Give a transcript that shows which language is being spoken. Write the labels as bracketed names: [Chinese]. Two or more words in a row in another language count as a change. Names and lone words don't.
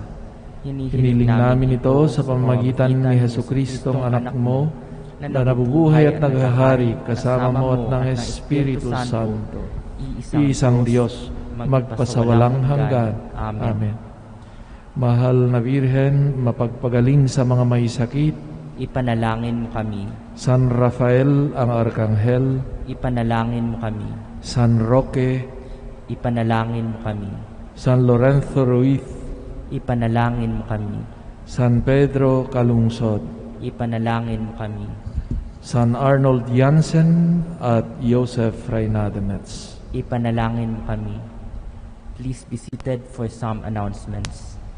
[Filipino] Hinihiling namin ito sa pamamagitan ni Jesucristong anak mo na nabubuhay at naghahari kasama mo at ng Espiritu Santo, iisang Diyos, magpasawalang hanggan. Amen. Mahal na Birhen, mapagpagaling sa mga may sakit, ipanalangin mo kami. San Rafael ang Arkanghel, Ipanalangin mo kami. San Roque, Ipanalangin mo kami. San Lorenzo Ruiz, Ipanalangin mo kami. San Pedro Calungsod, Ipanalangin mo kami. San Arnold Jansen at Joseph Reynademets. Ipanalangin mo kami. [English] Please be seated for some announcements.